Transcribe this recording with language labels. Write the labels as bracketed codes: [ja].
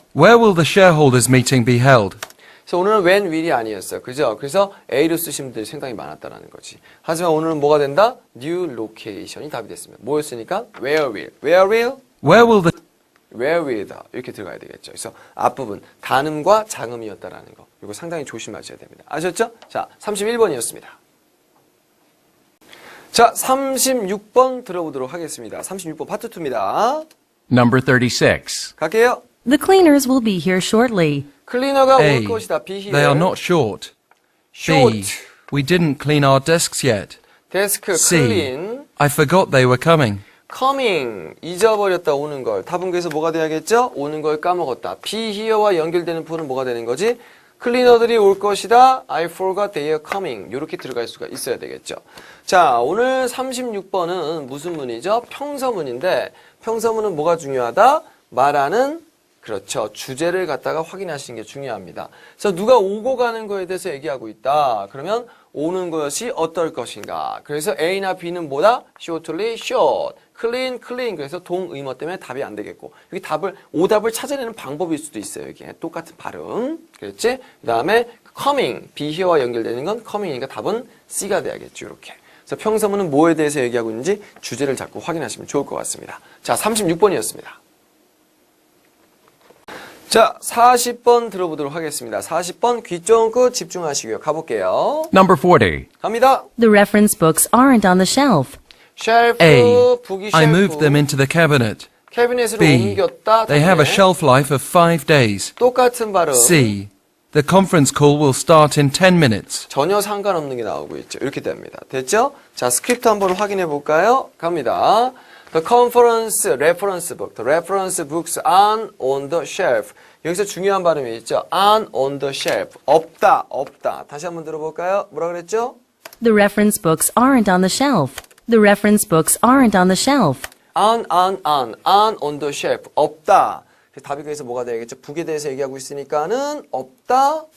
[en] where will the shareholders meeting be held? [ko] 그래서 오늘은 [en] when will [ko] 이 아니었어요. 그죠? 그래서 A로 쓰신 분들이 상당히 많았다라는 거지. 하지만 오늘은 뭐가 된다? [en] new location [ko] 이 답이 됐습니다. 뭐였으니까? [en] where will the [ko] 이렇게 들어가야 되겠죠. 그래서 앞부분 단음과 장음이었다라는 거. 이거 상당히 조심하셔야 됩니다. 아셨죠? 자, 31번이었습니다. 자, 36번 들어보도록 하겠습니다. 36번 파트 2입니다. [en] Number 36. [ko] 갈게요. [en] The cleaners will be here shortly. [ko] 클리너가 [en] A. [ko] 올 것이다. [en] be here. They are not short. short. B. We didn't clean our desks yet. [ko] 데스크, [en] C. clean. I forgot they were coming. coming. [ko] 잊어버렸다. 오는 걸. 답은 그래서 뭐가 돼야겠죠? 오는 걸 까먹었다. [en] be here [ko] 와 연결되는 표현은 뭐가 되는 거지? 클리너들이 올 것이다. [en] I forgot they are coming. [ko] 이렇게 들어갈 수가 있어야 되겠죠. 자, 오늘 36번은 무슨 문이죠? 평서문인데 평서문은 뭐가 중요하다? 말하는 그렇죠. 주제를 갖다가 확인하시는 게 중요합니다. 그래서 누가 오고 가는 거에 대해서 얘기하고 있다. 그러면 오는 것이 어떨 것인가. 그래서 A나 B는 뭐다? [en] shortly, short. clean, clean. [ko] 그래서 동의어 때문에 답이 안 되겠고. 여기 오답을 찾아내는 방법일 수도 있어요. 이게 똑같은 발음. 그렇지? 그 다음에 [en] coming, be here [ko] 와 연결되는 건 coming이니까 답은 C가 돼야겠죠. 이렇게. 그래서 평서문은 뭐에 대해서 얘기하고 있는지 주제를 자꾸 확인하시면 좋을 것 같습니다. 자, 36번이었습니다. 자, 40번 들어보도록 하겠습니다. 40번 귀 쫑긋 집중하시고요. 가볼게요. [en] Number 40. [ko] 갑니다. [en] The reference books aren't on the shelf. [ko] 쉘프, [en] A. [ko] 북이 [en] I [ko] 쉘프. [en] moved them into the cabinet. [ko] 캐비넷으로 [en] B. [ko] 옮겼다. [en] They have a [ko] 다음에 [en] shelf life of 5 days. [ko] 똑같은 발음. [en] C. The conference call will start in 10 minutes. [ko] 전혀 상관없는 게 나오고 있죠. 이렇게 됩니다. 됐죠? 자, 스크립트 한번 확인해 볼까요? 갑니다. [en] The conference reference book. The reference books aren't on the shelf. [ko] 여기서 중요한 발음이 있죠. [en] aren't on the shelf. [ko] 없다, 없다. 다시 한번 들어볼까요? 뭐라 그랬죠? [en] The reference books aren't on the shelf. The reference books aren't on the shelf. aren't on the shelf. [ko] 없다. 답이 그래서 뭐가 되겠죠? 북에 대해서 얘기하고 있으니까는 없다.